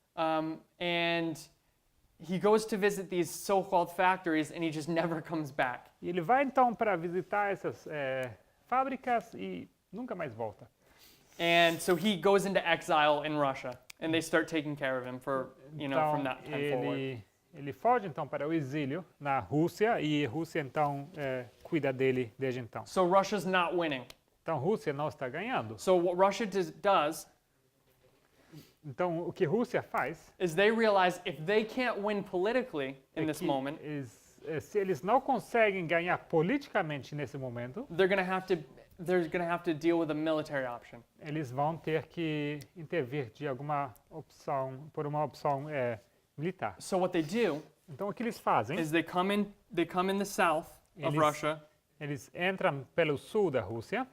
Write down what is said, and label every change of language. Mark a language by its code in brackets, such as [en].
[en] And he goes to visit these so-called factories and he just never comes back. [pt] E ele vai, então, para visitar essas fábricas e nunca mais volta. [en] And so he goes into exile in Russia and they start taking care of him for, [pt] Então, [en] from that time forward. [pt] ele foge, então, para o exílio na Rússia e a Rússia, então, cuida dele desde então. [en] So Russia's not winning. [pt] Então, a Rússia não está ganhando. [en] So what Russia does [pt] Então, o que a Rússia faz [en] is they realize if they can't win politically in this [pt] que [en] moment, [pt] se eles não conseguem ganhar politicamente nesse momento, [en] they're going to have to deal with a military option. [pt] eles vão ter que intervir de alguma opção, por uma opção militar. [en] So what they do [pt] Então, o que eles fazem? [en] is they come in the south of [pt] Eles- [en] Russia [pt] Eles entram pelo sul da Rússia